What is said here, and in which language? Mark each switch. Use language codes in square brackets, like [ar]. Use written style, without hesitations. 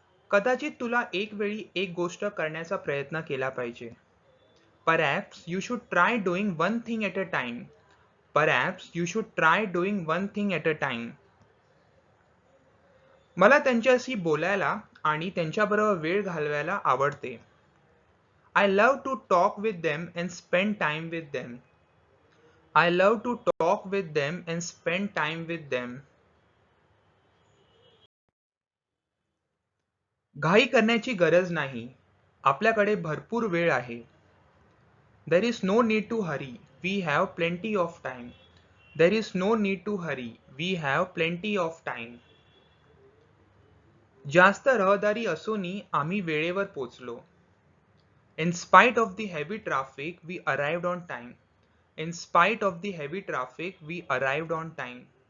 [mr] कदाचित तुला एक वेळी एक गोष्ट करण्याचा प्रयत्न केला पाहिजे. [en] Perhaps you should try doing one thing at a time. Perhaps you should try doing one thing at a time. [mr] मला त्यांच्याशी बोलायला आणि त्यांच्याबरोबर वेळ घालवायला आवडते. [en] I love to talk with them and spend time with them. I love to talk with them and spend time with them. [mr] घाई करण्याची गरज नाही. आपल्याकडे भरपूर वेळ आहे. [en] There is no need to hurry. We have plenty of time. There is no need to hurry. We have plenty of time. [mr] जास्त रहदारी असूनही आम्ही वेळेवर पोचलो. [en] In spite of the heavy traffic, we arrived on time. In spite of the heavy traffic, we arrived on time.